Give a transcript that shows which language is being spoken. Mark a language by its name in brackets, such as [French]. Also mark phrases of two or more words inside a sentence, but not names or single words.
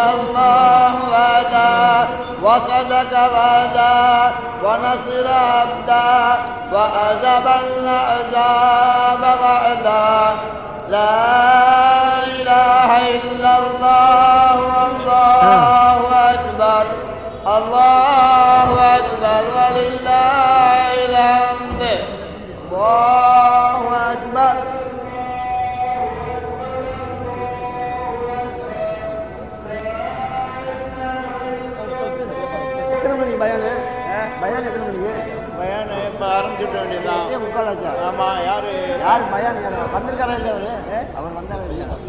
[Arabic] الله وحده وصدق وعدا ونصر عبدا وأذهب الأحزاب وحدا لا إله إلا الله والله أكبر الله أكبر ولله الحمد الله أكبر. [Tamil] பயான் எத்தனை மணிக்கு? பயான் இப்போ ஆரம்பிச்சுட்ட வேண்டியதான். முக்கால் ஆச்சா? ஆமாம். யார் பயான் வந்திருக்காரா இல்லையா அவர் வந்தாரா இல்லையா?